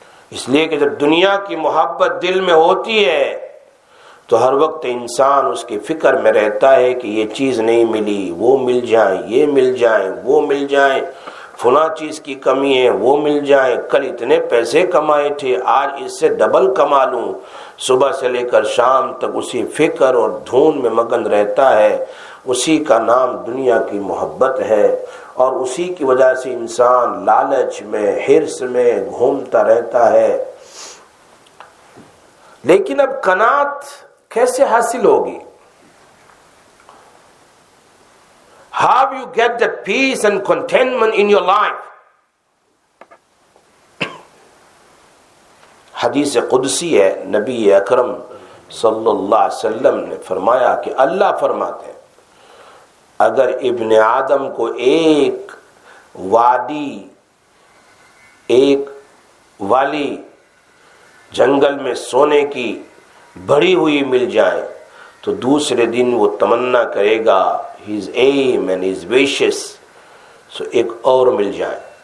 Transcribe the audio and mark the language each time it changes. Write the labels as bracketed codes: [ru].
[ur] اس لیے کہ جب دنیا کی محبت دل میں ہوتی ہے تو ہر وقت انسان اس کی فکر میں رہتا ہے کہ یہ چیز نہیں ملی, وہ مل جائیں, یہ مل جائیں, وہ مل جائیں, فلاں چیز کی کمی ہے, وہ مل جائیں, کل اتنے پیسے کمائے تھے آج اس سے ڈبل کما لوں. صبح سے لے کر شام تک اسی فکر اور دھون میں مگن رہتا ہے. اسی کا نام دنیا کی محبت ہے, اور اسی کی وجہ سے انسان لالچ میں, حرص میں گھومتا رہتا ہے. لیکن اب قناعت کیسے حاصل ہوگی؟ [en] How you get that peace and contentment in your life? [ur] حدیث قدسی ہے, نبی اکرم صلی اللہ علیہ وسلم نے فرمایا کہ اللہ فرماتے ہیں اگر ابن آدم کو ایک وادی, ایک والی جنگل میں سونے کی بڑی ہوئی مل جائے تو دوسرے دن وہ تمنا کرے گا, [en] his aim and his wishes, so [ur] ایک اور مل جائے.